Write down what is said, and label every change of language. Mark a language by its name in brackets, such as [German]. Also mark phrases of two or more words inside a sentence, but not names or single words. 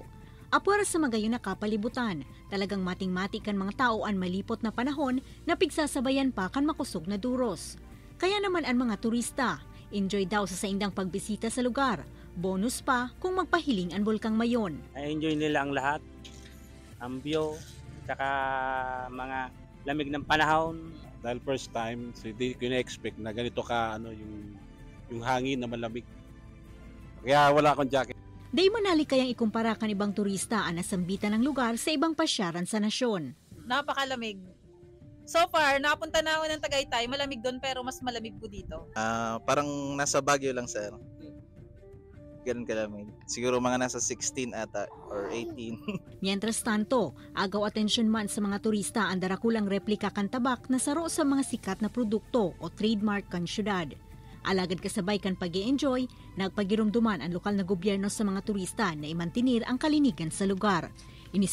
[Bikol] Apwera sa magayon na kapalibutan, talagang mating-mati kan mga tao ang malipot na panahon na pigsasabayan pa kan makusog na duros. Kaya naman ang mga turista, enjoy daw sa saindang pagbisita sa lugar. Bonus pa kung magpahiling ang Bulkang Mayon. [Filipino] Enjoy nila ang lahat, ang view, tsaka mga lamig ng panahon. Dahil [English] first time, [Filipino] so hindi ko na-expect na ganito ka yung hangin na malamig. Kaya wala akong jacket. [Bikol] Day manali kayang ikumpara kan ibang turista ang nasambitan ng lugar sa ibang pasyaran sa nasyon. [Filipino] Napakalamig. [English] So far, [Filipino] napunta na ako ng Tagaytay, malamig doon pero mas malamig po dito. Parang nasa Baguio lang, sir. Ganun kalamig. Siguro mga nasa 16 ata or 18. [Spanish] Mientras tanto, [Bikol] agaw atensyon man sa mga turista ang darakulang replika kan tabak na saro sa mga sikat na produkto o trademark kan syudad. Alagad kasabay kan pag-i-enjoy, nagpagirumduman ang lokal na gobyerno sa mga turista na imantinir ang kalinigan sa lugar.